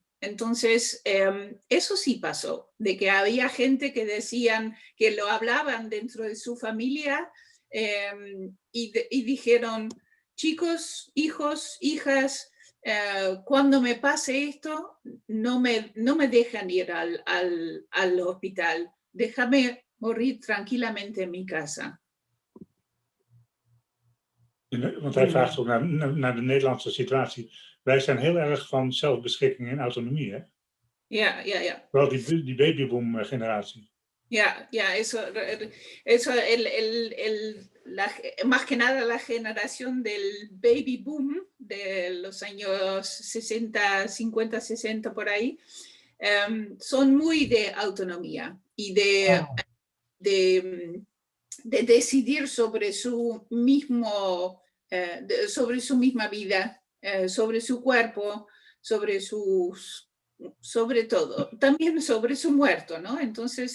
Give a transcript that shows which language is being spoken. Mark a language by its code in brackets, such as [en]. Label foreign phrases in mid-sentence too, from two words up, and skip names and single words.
[es] Entonces, eso sí pasó, de que había gente que decían, que lo hablaban dentro de su familia y dijeron, chicos, hijos, hijas, cuando me pase esto, no me dejan ir al hospital, déjame morir tranquilamente en mi casa. [nl] Want hij vraagt ook naar de Nederlandse situatie. Wij zijn heel erg van zelfbeschikking en autonomie, hè? Ja. Vooral die babyboom-generatie. Ja, [es] eso más que nada la generación del [en] baby boom [es] de los años 60, 50, 60 por ahí, son muy de autonomía y de decidir sobre su misma vida, sobre su cuerpo, sobre todo, también sobre su muerto, ¿no?